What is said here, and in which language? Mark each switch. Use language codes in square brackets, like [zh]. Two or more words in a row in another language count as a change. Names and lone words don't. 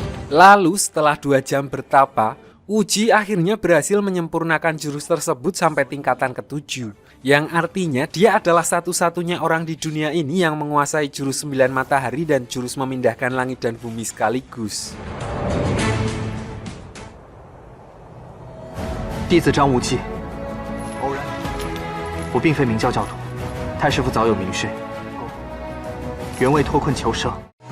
[id] Lalu setelah 2 jam bertapa, Uji akhirnya berhasil menyempurnakan jurus tersebut sampai tingkatan ke-7. Yang artinya dia adalah satu-satunya orang di dunia ini yang menguasai jurus 9 matahari dan jurus memindahkan langit dan bumi sekaligus. [zh] 弟子张无忌，偶然，我并非明教教徒，太师傅早有明训，原为脱困求生。